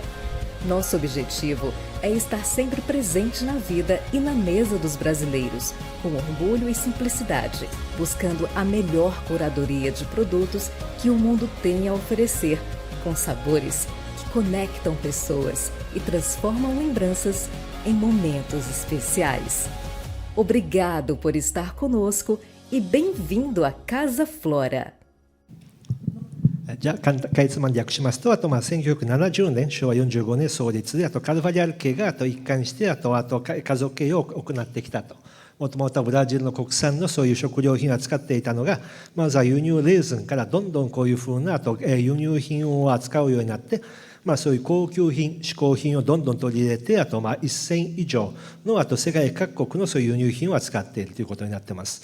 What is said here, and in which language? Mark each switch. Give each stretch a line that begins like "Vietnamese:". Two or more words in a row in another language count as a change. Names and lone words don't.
Portuguese: Nosso objetivo é estar sempre presente na vida e na mesa dos brasileiros, com orgulho e simplicidade, buscando a melhor curadoria de produtos que o mundo tem a oferecer, com sabores que conectam pessoas e transformam lembranças em momentos especiais. Obrigado por estar conosco e bem-vindo à Casa Flora.
Japanese: じゃあかいつまんで訳しますと、あと1970年昭和45年創立で、あとカルファリアル家が一貫してあと家族経営を行ってきたと。もともとはブラジルの国産のそういう食料品を扱っていたのが、まずは輸入レーズンからどんどんこういうふうな輸入品を扱うようになって、そういう高級品、嗜好品をどんどん取り入れて、あと1000以上の世界各国のそういう輸入品を扱っているということになっています